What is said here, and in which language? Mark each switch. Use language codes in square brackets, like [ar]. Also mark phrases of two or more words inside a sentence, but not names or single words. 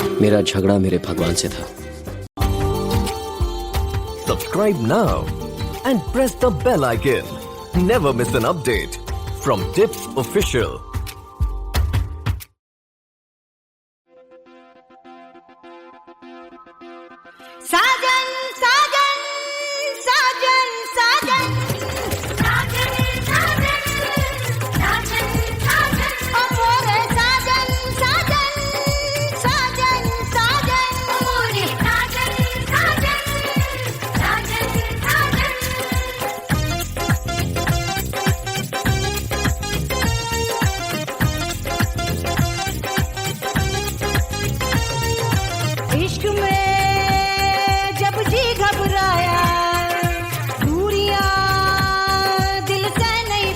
[hi] मेरा झगड़ा मेरे भगवान से था। [en] Subscribe now and press the bell icon. Never miss an update from Tips Official. [hi] साजन साजन साजन साजन साजन साजन साजन साजन ओ मोरे साजन साजन साजन साजन मोरे साजन साजन साजन साजन इश्क में जब जी घबराया दूरियां दिल से नहीं